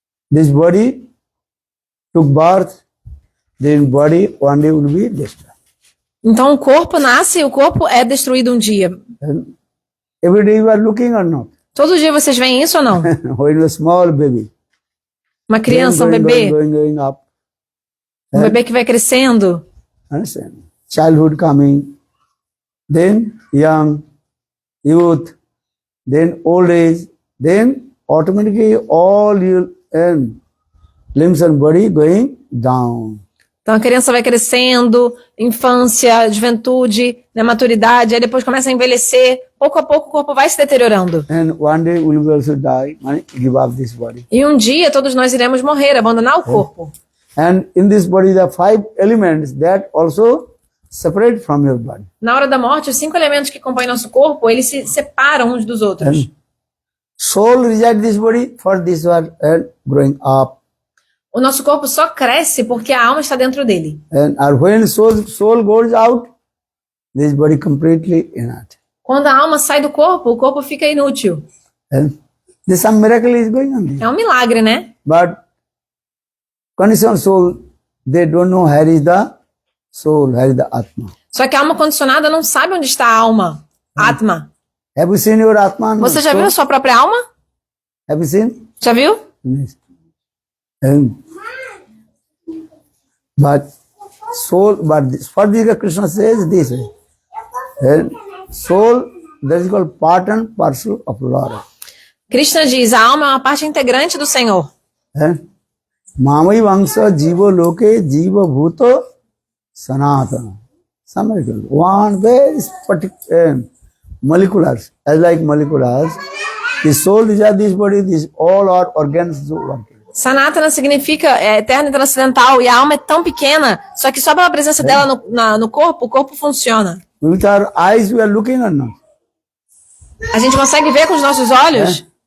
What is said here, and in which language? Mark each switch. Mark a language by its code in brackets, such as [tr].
[en] This body took birth, then body one day will be destroyed. [pt] Então o corpo nasce e o corpo é destruído um dia. [en] Every day you are looking or not? [pt] Todo dia vocês veem isso ou não? [en] When you are small baby. [pt] Uma criança, um bebê. [en] Going up. [pt] Um bebê que vai crescendo. [en] Understand? Childhood coming, then young, youth, then old age, then automatically all your limbs and body going down. [pt] Então a criança vai crescendo, infância, juventude, maturidade, aí depois começa a envelhecer, pouco a pouco o corpo vai se deteriorando. [en] And one day we will also die, give up this body. [pt] E um dia todos nós iremos morrer, abandonar o corpo. [en] And in this body the 5 elements that also separate from your body. [pt] Na hora da morte, os 5 elementos que compõem nosso corpo, eles se separam uns dos outros. [en] Soul resides this body for this one and growing up. [pt] O nosso corpo só cresce porque a alma está dentro dele. [en] And when soul goes out, this body completely inert. [pt] Quando a alma sai do corpo, o corpo fica inútil. [en] And this some miracle is going on there. [pt] É um milagre, né? [en] But conditioned soul, they don't know where is the soul, where is the Atma. [pt] Só que a alma condicionada não sabe onde está a alma, Atma. [en] Have you seen your Atma? [pt] Você já viu a sua própria alma? [en] Have you seen? [pt] Já viu? [en] Yes. But soul, but for this Krishna says this way. Soul, that is called part and parcel of Lord. [pt] Krishna diz, a alma é uma parte integrante do Senhor. [sa] Mamai Vangsa Jiva Loke Jiva Bhuto Sanatana. [en] One very particular moleculars, as like moleculars. The soul is this body, this all our organs do working. [pt] Sanatana significa eterno e transcendental, e a alma é tão pequena, só que só pela presença dela no corpo, o corpo funciona. [en] With our eyes we are looking or not? [pt] A gente consegue ver com os nossos olhos?